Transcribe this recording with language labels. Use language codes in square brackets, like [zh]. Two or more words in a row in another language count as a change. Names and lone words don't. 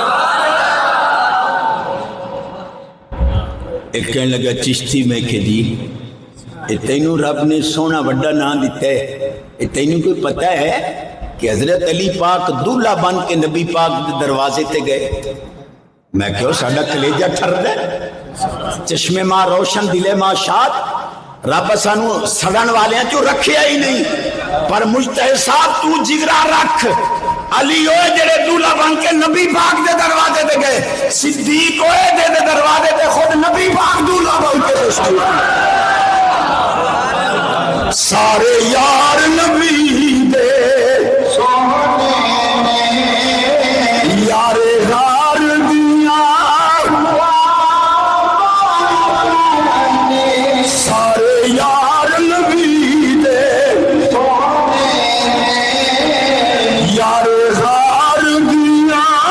[pa] ایک کہنے لگا چشتی میں کہ جی تینوں رب نے سونا بڑا نام دیتا ہے، تینوں کوئی پتہ ہے کہ حضرت علی پاک دولہا بن کے نبی پاک دے دروازے تے گئے؟ میں کہو ساڈا کلیجہ ٹھر دے، [fa] چشمے ماں روشن دلے ماں شاد، [pa] رب سانو سڑن والیاں چوں رکھیا ہی نہیں، پر مجتہد صاحب تو جگرا رکھ، علی ہوئے جڑے دولہا بن کے نبی پاک دے دروازے تے گئے، صدیق ہوئے دے دروازے تے خود نبی پاک دولہا بن کے تشریف۔ سارے یار نبی دے یار غار دیا، سارے یار نبی دے یار غار دیا،